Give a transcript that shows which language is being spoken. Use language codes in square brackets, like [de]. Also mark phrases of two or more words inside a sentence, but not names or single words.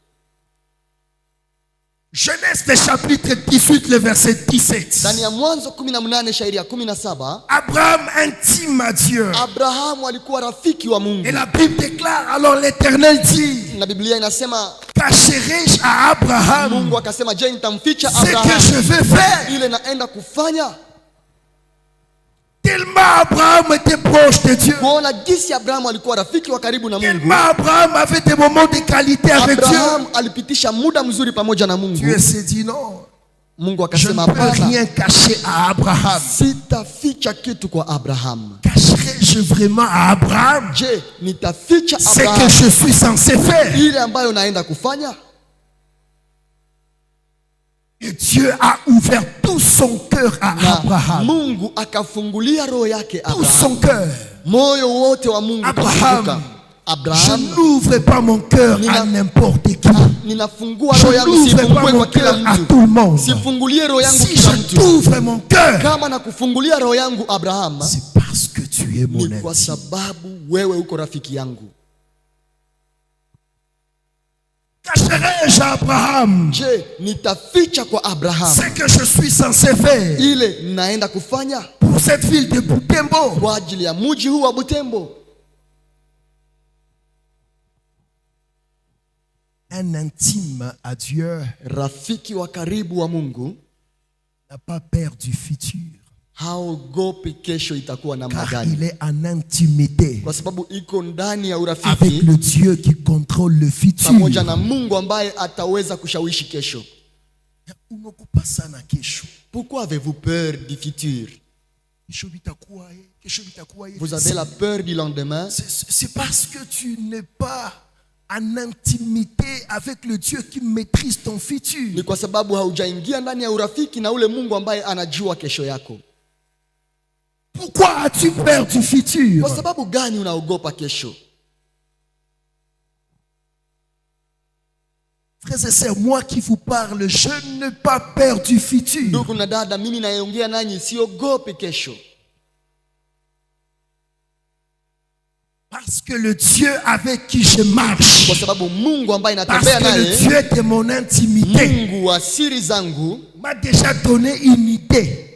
[fr] Genèse le chapitre 18, le verset 17. [sw] Ndani ya Mwanzo 18 shairi ya 17, [fr] Abraham intime à Dieu. [sw] Abrahamu alikuwa rafiki wa Mungu. [fr] Et la Bible déclare, alors l'Éternel dit, [sw] Na Biblia inasema [fr] cacherai-je à Abraham [sw] Mungu akasema, je, nitamficha [fr] ce que [sw] Abrahamu [fr] je vais faire? [sw] ile naenda kufanya? [fr] Tellement Abraham était proche de Dieu. [sw] Kuona jinsi Abrahamu alikuwa rafiki wa karibu na Mungu. [fr] Tellement Abraham avait des moments de qualité avec [sw] Abrahamu [fr] Dieu. [sw] alipitisha muda mzuri pamoja na Mungu. [fr] Dieu s'est dit non, [sw] Mungu [fr] je ne [sw] akasema [fr] peux [sw] hapana, [fr] rien cacher à Abraham. [sw] sitaficha kitu kwa Abrahamu. [fr] Cacherai-je vraiment à Abraham [sw] Je, nitaficha [fr] ce que [sw] Abrahamu [fr] je suis censé faire? [sw] ile ambayo naenda kufanya? [fr] Et Dieu a ouvert tout son cœur à [sw] Na [fr] Abraham. [sw] Mungu akafungulia roho yake [fr] Tout [sw] Abrahamu. [fr] son cœur. [sw] Moyo wote wa Mungu [fr] Abraham, [sw] ukafunguka. [fr] Je [sw] Abrahamu, [fr] n'ouvre pas mon cœur à n'importe qui. [sw] ninafungua [fr] Je [sw] roho yangu, [fr] n'ouvre pas [sw] sifungue [fr] mon [sw] kwa kila [fr] cœur à [sw] mtu. [fr] tout le monde. [sw] Sifungulie roho yangu Si kila [fr] je [sw] mtu. [fr] t'ouvre mon cœur, [sw] Kama nakufungulia roho yangu Abraham, [fr] c'est parce que tu es mon [sw] ni kwa [fr] intime. [sw] sababu wewe uko rafiki yangu. [fr] montrerai-je à Abraham [sw] Je, nitaficha kwa Abraham [fr] ce que je suis censé faire [sw] ile naenda kufanya [fr] pour cette ville de Butembo. [sw] kwa ajili ya mji huu wa Butembo. [fr] Un intime à Dieu [sw] Rafiki wa karibu wa Mungu [fr] n'a pas peur du futur, [sw] haogopi kesho itakuwa namna [fr] car il [sw] gani, [fr] est en intimité [sw] kwa sababu iko ndani ya [fr] avec [sw] urafiki [fr] le Dieu qui contrôle le futur. [sw] pamoja na Mungu ambaye ataweza kushawishi kesho. Unaogopa sana kesho. [fr] Pourquoi avez-vous peur du futur? [sw] Kesho bitakuwa ye, kesho bitakuwa ye. [fr] Vous avez la peur du lendemain? C'est parce que tu n'es pas en intimité avec le Dieu qui maîtrise ton futur. [sw] Ni kwa sababu haujaingia ndani ya urafiki na ule Mungu ambaye anajua kesho yako. [fr] Pourquoi as-tu peur du futur? [sw] Kwa sababu gani unaogopa kesho? [fr] Frères et sœurs, moi qui vous parle, je n'ai pas peur du futur. [sw] Ndugu na dada, mimi nayeongea nanyi siogopi kesho. [fr] Parce que le Dieu avec qui je marche, [sw] Kwa sababu Mungu ambaye [fr] parce [sw] natembea [fr] que le [sw] naye, [fr] Dieu de mon intimité [sw] Mungu wa siri zangu, [fr] m'a déjà donné une idée